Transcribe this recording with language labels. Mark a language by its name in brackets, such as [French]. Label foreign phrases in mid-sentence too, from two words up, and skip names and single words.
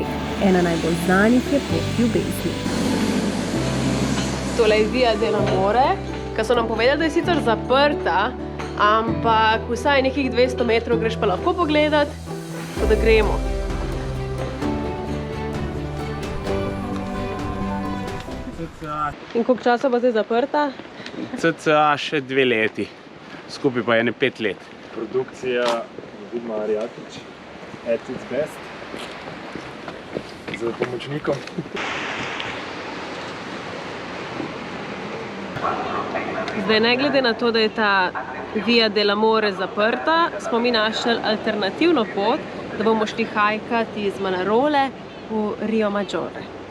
[Slovenian] Ena najbolj znanih je pot ljubezni. Tole je Via dell'Amore, ki so nam povedali, da je sicer zaprta, ampak vsaj nekih 200 metrov greš pa lahko pogledat, tako da gremo. In koliko časa bo zdaj zaprta? CCA še 2 leti, skupaj pa je ne 5 let. Produkcija Vidma Arjatič, [English] at its best, [Slovenian] z pomočnikom. Zdaj, ne glede na to, da je ta Via dell'Amore zaprta, smo mi našli alternativno pot, da bomo šli hajkat iz Manarole v Rio Maggiore.